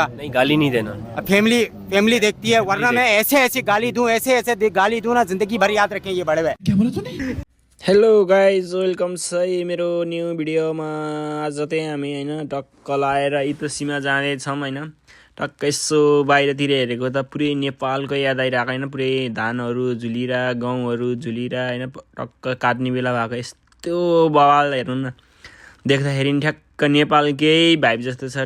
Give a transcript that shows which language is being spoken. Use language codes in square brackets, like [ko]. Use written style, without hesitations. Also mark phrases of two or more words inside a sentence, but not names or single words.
[hi] नहीं, गाली नहीं देना। अब फैमिली देखती है, वरना मैं ऐसे गाली दूं, ऐसे गाली दूं ना, जिंदगी भर याद रखें ये बड़े भाई। क्या बोला तूने? [en] hello guys, welcome [ne] छ मेरो न्यू भिडियोमा। आज चाहिँ हामी होइन टक्क लाएर इतोसीमा जाँदैछौँ होइन। टक्क यसो बाहिरतिर हेरेको त पुरै नेपालको याद आइरहेको होइन। पुरै धानहरू झुलिरा, गहुँहरू झुलिरा होइन। टक्क काट्ने बेला भएको यस्तो बवाल हेर्नु न, देख्दाखेरि नि ठ्याक्क नेपालकै भाइब जस्तो छ।